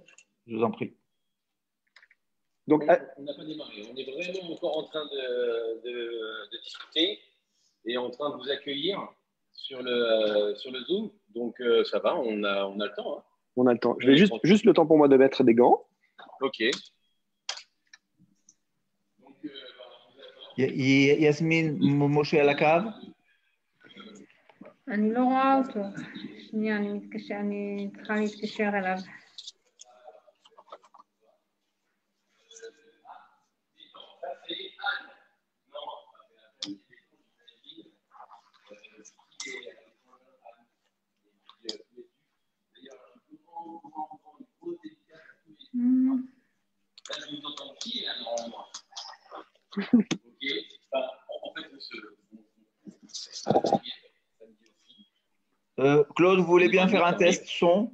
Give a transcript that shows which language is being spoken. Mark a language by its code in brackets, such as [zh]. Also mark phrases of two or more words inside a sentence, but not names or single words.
[fr] Je vous en prie. Donc, on n'a pas démarré. On est vraiment encore en train de discuter et en train de vous accueillir sur le Zoom. Donc, ça va, on a le temps. Hein. On a le temps. Je vais juste le temps pour moi de mettre des gants. OK. [he] יסמין, משה על הקו? אני לא רואה אותו. שנייה, אני צריכה להתקשר אליו. [fr] Claude, vous voulez bien faire un test son?